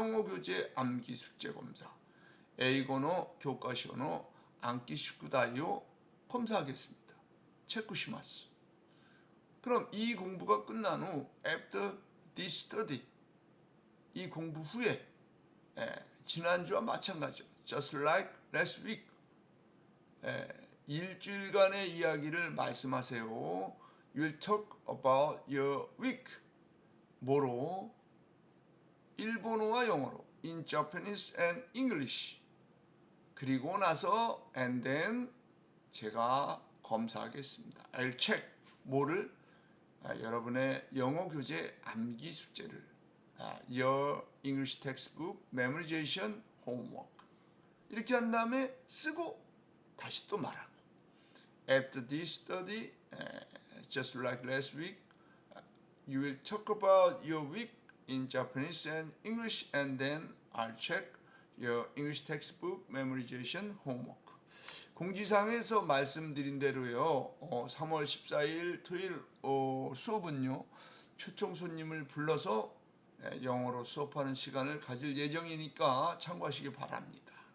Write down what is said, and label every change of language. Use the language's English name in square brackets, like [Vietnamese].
[Korean] 영어 교재 암기 숙제 검사 [Japanese] 英語の教科書の暗記宿題を [Korean] 검사하겠습니다. [Japanese] 체크시마스. [Korean] 그럼 이 공부가 끝난 후 [English] after this study [Korean] 이 공부 후에 지난주와 마찬가지로 [English] just like last week [Korean] 일주일간의 이야기를 말씀하세요. [English] You'll talk about your week. [Korean] 뭐로? 일본어와 영어로 [English] in Japanese and English. [Korean] 그리고 나서 [English] and then [Korean] 제가 검사하겠습니다. [English] I'll check. [Korean] 뭐를? 여러분의 영어 교재 암기 숙제를 [English] your English textbook memorization homework [Korean] 이렇게 한 다음에 쓰고 다시 또 말하고 [English] after this study just like last week you will talk about your week in Japanese and English and then I'll check your English textbook memorization homework. [Korean] 공지사항에서 말씀드린 대로요. 3월 14일 토요일 수업은요. 초청 손님을 불러서 영어로 수업하는 시간을 가질 예정이니까 참고하시기 바랍니다.